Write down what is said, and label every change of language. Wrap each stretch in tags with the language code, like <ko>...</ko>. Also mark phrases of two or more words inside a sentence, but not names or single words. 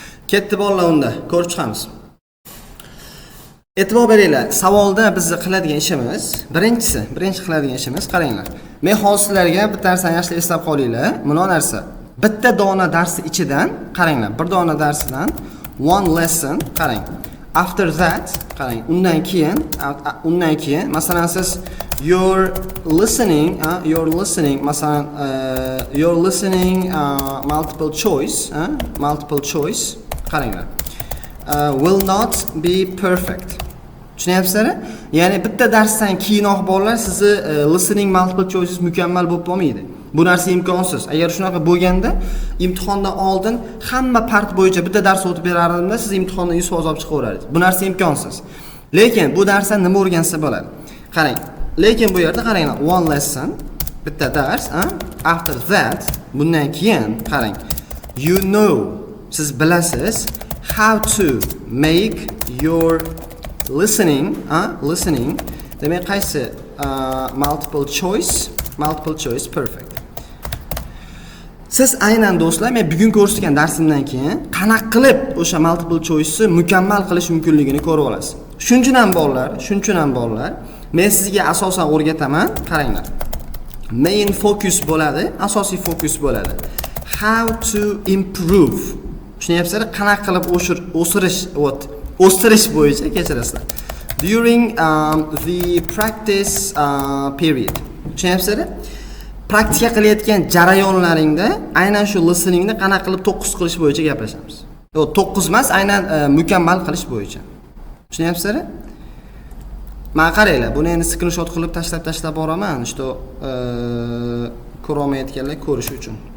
<uz>Ketdi bolalar unda, ko'rib chiqamiz. E'tibor beringlar, savolda bizni qiladigan ishimiz, birinchi qiladigan ishimiz qaranglar. Men hozir sizlarga bitta narsani yaxshi eslab qolinglar. Mana narsa. Bitta dona darsi ichidan qaranglar, bir dona darsidan</uz> <en>one lesson</en> <uz>qarang.</uz> <en>After that,</en> <uz>qarang, undan keyin masalan siz</uz> <en>you're listening</en> <uz>masalan</uz> <en>you're listening multiple choice</en> <uz>qaranglar.</uz> <en>Will not be perfect.</en> <uz>Tushunyapsizlar? Ya'ni bitta darsdan keyinoq bolalar sizni</uz> <en>listening multiple choices</en> <uz>mukammal bo'lib qolmaydi. Bu narsa imkonsiz. Agar shunaqa bo'lganda, imtihondan oldin hamma part bo'yicha bitta dars o'tib berardimda, siz imtihondan 100% olib chiqaverardingiz. Bu narsa imkonsiz. Lekin bu darsdan nima o'rgansa bo'ladi? Qarang. Lekin bu yerda qaranglar,</uz> <en>one lesson,</en> <uz>bitta dars,</uz> <en>after that,</en> <uz>bundan keyin qarang.</uz> <en>You know,</en> <uz>siz bilasiz</uz> <en>how to make your listening</en> <uz>demak qaysi</uz> <en>multiple choice perfect.</en> <uz>Siz aynan do'stlar, men bugun ko'rsatgan darsimdan keyin qanaqa qilib o'sha</uz> <en>multiple choice'ni</en> <uz>mukammal qilish mumkinligini ko'rib olasiz. Shuning ham bolalar, men sizga asosan o'rgataman, qaranglar.</uz> <en>Main focus</en> <uz>bo'ladi, asosiy fokus bo'ladi.</uz> <en>How to improve.</en> <uz>Tushunyapsizlar? Qanaqa qilib o'stirish bo'yicha kechirasizlar.</uz> <en>During the practice period.</en> <uz>Tushunyapsizlar? Praktika qilayotgan jarayonlaringda aynan shu listeningni qanaqa qilib 9 qilish bo'yicha gaplashamiz. Yo'q, 9 emas, aynan mukammal qilish bo'yicha. Tushunyapsizlar? Mana qaranglar, buni endi screenshot qilib tashlab boraman, что ko'rolmayotganlar ko'rish uchun.</uz>